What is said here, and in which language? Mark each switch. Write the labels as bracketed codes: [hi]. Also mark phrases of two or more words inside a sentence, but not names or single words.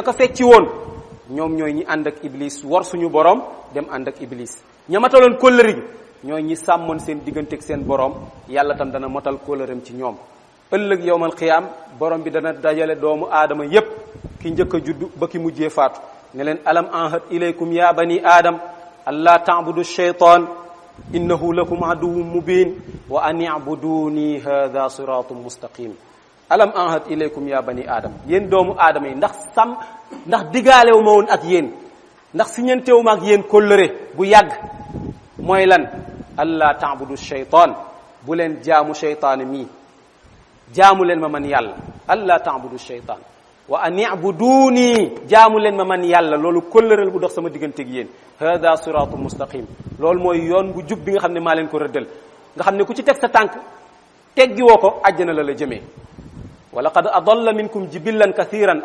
[wo] ko fecci woon ñoom ñooy ñi ànd ak iblis war suñu borom dem ànd ak iblis ña mataloon kóllëre gi ñooy ñi sàmmoon seen diggante ak seen borom yàlla tam dana motal kóllëreem ci ñoom ëllëg [ar] يوم القيامة [wo] borom bi dana dajale doomu aadama yépp ki njëkk a judd ba ki mujjee faatu ne leen [ar] ألم أعهد إليكم يا بني آدم ألا تعبدوا الشيطان إنه لكم عدو مبين وأن اعبدوني هذا صراط مستقيم ألم أعهد إليكم يا بني آدم [wo] yéen doomu aadama yi ndax digaalewu ma woon ak yéen ndax siñantewu ma ak yéen kóllëre bu yàgg mooy lan [ar] ألا تعبدوا الشيطان [wo] bu leen jaamu shaytaan mii jaamu leen ma man yàlla [ar] ألا تعبدوا الشيطان وأن اعبدوني [wo] jaamu leen ma man yàlla loolu kóllëral bu dox sama diggante ak yéen [ar] هذا الصراط المستقيم [wo] loolu mooy yoon bu jub bi nga xam ne maa leen ko rëddal nga xam ne ku ci teg sa tànk teggi woo ko àjjana la jëmee [ar] ولقد أضل منكم جبلا كثيرا